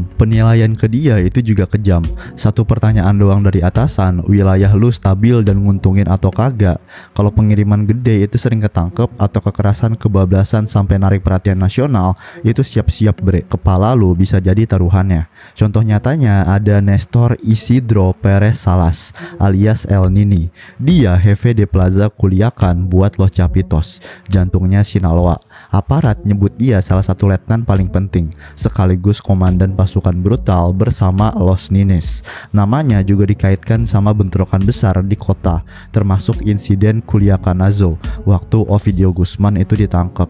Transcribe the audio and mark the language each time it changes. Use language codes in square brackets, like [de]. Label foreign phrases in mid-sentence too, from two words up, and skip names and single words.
[id] Penilaian ke dia itu juga kejam. Satu pertanyaan doang dari atasan, wilayah lu stabil dan nguntungin atau kagak. Kalau pengiriman gede itu sering ketangkep atau kekerasan kebablasan sampai narik perhatian nasional, itu siap-siap bre, kepala lu bisa jadi taruhannya. Contoh nyatanya ada Nestor Isidro Perez Salas alias El Nini. Dia [es] Jefe de Plaza [id] Culiacan buat Los Chapitos, jantungnya Sinaloa. Aparat nyebut dia salah satu letnan paling penting, sekaligus komandan pasukan brutal bersama Los Nines. Namanya juga dikaitkan sama bentrokan besar di kota, termasuk insiden Culiacanazo waktu Ovidio Guzman itu ditangkap.